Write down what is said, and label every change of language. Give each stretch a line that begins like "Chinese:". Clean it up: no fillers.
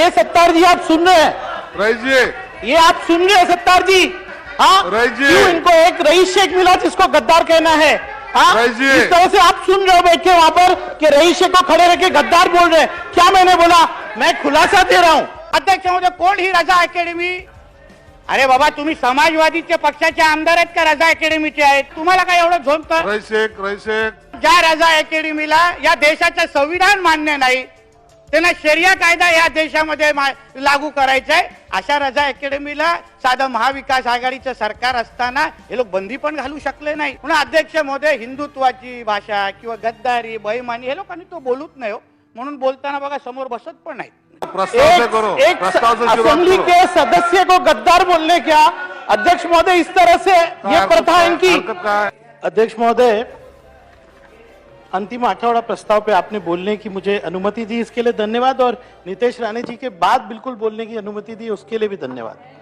Hindi: ये सत्तार जी आप सुन रहे हैं? रईस जी, ये आप सुन रहे हैं सत्तार जी? हाँ, रईस जी। क्यों इनको एक रईस शेख मिला जिसको गद्दार कहना है? हाँ, रईस जी। इस तरह से आप सुन रहे हो बैठ के वहां पर कि रईस शेख को खड़े रह के गद्दार बोल रहे हैं। क्या मैंने बोला? मैं खुलासा दे रहा हूं।
Marathi: अध्यक्ष महोदय, कोण ही रजा अकॅडमी? अरे बाबा, तुम्ही समाजवादीच्या पक्षाचे आमदार आहेत का रजा अकॅडमीचे आहेत? तुम्हाला काय एवढं झोंबतं? रईस शेख ज्या रजा अकॅडमीला या देशाचं संविधान मान्य नाही, त्यांना शरिया कायदा या देशामध्ये लागू करायचा आहे, अशा रजा अकॅडमीला साधं महाविकास आघाडीचं सरकार असताना हे लोक बंदी पण घालू शकले नाही. म्हणून अध्यक्ष महोदय, हिंदुत्वाची भाषा किंवा गद्दारी बेईमानी हे लोकांनी तो बोलूच नाही हो. म्हणून बोलताना बघा समोर बसत पण नाही.
Hindi: प्रस्ताव से करो, एक प्रस्ताव से शुरुआत असेंबली करो। के सदस्य को गद्दार बोलने क्या? अध्यक्ष महोदय, इस तरह से ये प्रथा है इनकी। हरकत का है। अध्यक्ष महोदय, अंतिम आठवाड़ा प्रस्ताव पे आपने बोलने की मुझे अनुमति दी, इसके लिए धन्यवाद। और नितेश राणे जी के बाद बिल्कुल बोलने की अनुमति दी, उसके लिए भी धन्यवाद।